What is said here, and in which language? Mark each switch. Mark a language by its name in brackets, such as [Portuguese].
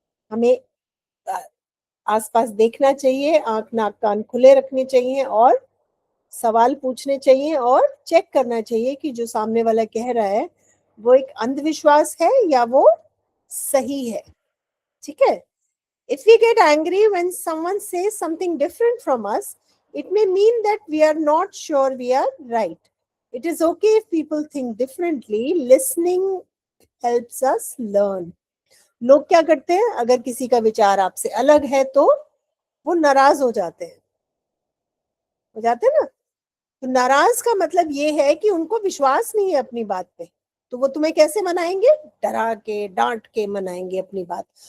[Hindi] हमें आसपास देखना चाहिए, आंख नाक कान खुले रखने चाहिए, और सवाल पूछने चाहिए, और चेक करना चाहिए कि जो सामने वाला कह रहा है वो एक अंधविश्वास है या वो सही है। ठीक है? [English] If we get angry when someone says something different from us, it may mean that we are not sure we are right. It is okay if people think differently. Listening helps us learn. [Hindi] लोग क्या करते हैं, अगर किसी का विचार आपसे अलग है तो वो नाराज हो जाते हैं ना। तो नाराज का मतलब ये है कि उनको विश्वास नहीं है अपनी बात पे। तो वो तुम्हें कैसे मनाएंगे? डरा के, डांट के मनाएंगे अपनी बात।